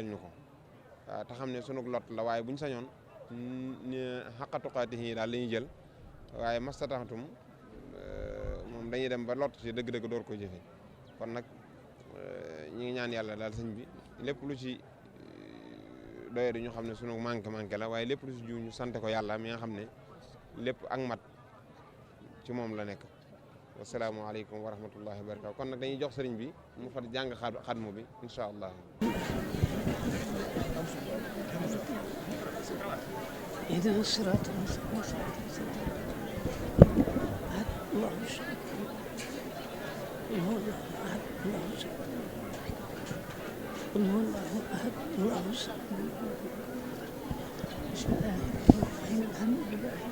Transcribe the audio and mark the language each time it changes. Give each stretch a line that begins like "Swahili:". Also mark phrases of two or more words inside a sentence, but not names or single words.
Wolof: ñu ko waaw te xam ne sunu lot la waaye buñ sañoon xaqatuqaati yi daal la ñuy jël waaye mastataxtum moom dañuy dem ba lot ci dëgg-dëgg door ko jëfe kon nag ñi ngi ñaan yàlla daal sëñ bi lépp lu ci doye di ñu xam ne sunu manqué la waaye lépp lu ci jiw ñu sant ko yàlla mi nga xam ne lépp ak mat ci moom la nekk
Arabic: والسلام عليكم ورحمة الله وبركاته
Wolof: kon nag dañuy jox sëriñ bi mu fat jàng xadmu bi
Arabic: إن شاء الله اهدنا الصراط المستقيم الله قل هو الله احد الله الصمد بسم الله الرحمن الرحيم الحمد لله